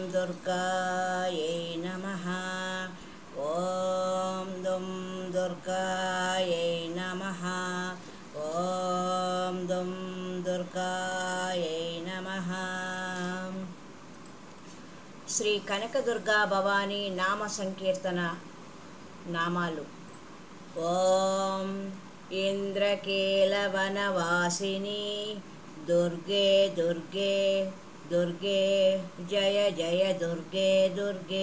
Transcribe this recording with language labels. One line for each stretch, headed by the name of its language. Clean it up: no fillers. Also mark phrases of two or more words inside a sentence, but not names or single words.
Sanskrit: दुर्गायै नमः। ॐ दुं दुर्गायै नमः। ॐ दुं दुर्गायै नमः।
Telugu: శ్రీ కనకదుర్గా భవానీ నామ సంకీర్తన నామాలు.
Sanskrit: ఓం ఇంద్రకీలవనవాసిని దుర్గే దుర్గే దుర్గే జయ జయ దుర్గే దుర్గే.